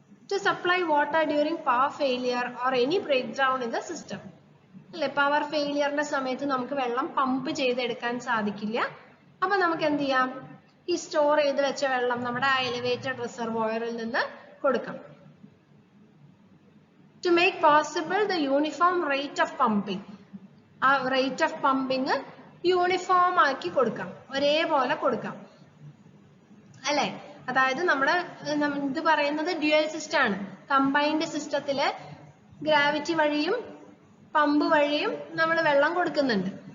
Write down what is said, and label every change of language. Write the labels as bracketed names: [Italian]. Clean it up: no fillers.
[English] to supply water during power failure or any break down in the system [Malayalam] അല്ലെ. Power ഫെയിലിയറിന്റെ സമയത്ത് നമുക്ക് വെള്ളം pump ചെയ്തെടുക്കാൻ സാധിക്കില്ല. അപ്പൊ നമുക്ക് എന്ത് ചെയ്യാം, ഈ സ്റ്റോർ ചെയ്ത് വെച്ച വെള്ളം നമ്മുടെ എലിവേറ്റഡ് റിസർവോയറിൽ നിന്ന് കൊടുക്കാം. [English] to make possible the uniform rate of pumping. [Malayalam] ആ [English] rate of pumping [Malayalam] യൂണിഫോം ആക്കി കൊടുക്കാം, ഒരേപോലെ കൊടുക്കാം അല്ലെ. അതായത് നമ്മുടെ ഇത് പറയുന്നത് ഡ്യുവൽ സിസ്റ്റം ആണ്. കമ്പൈൻഡ് സിസ്റ്റത്തില് ഗ്രാവിറ്റി വഴിയും പമ്പ് വഴിയും നമ്മൾ വെള്ളം കൊടുക്കുന്നുണ്ട്.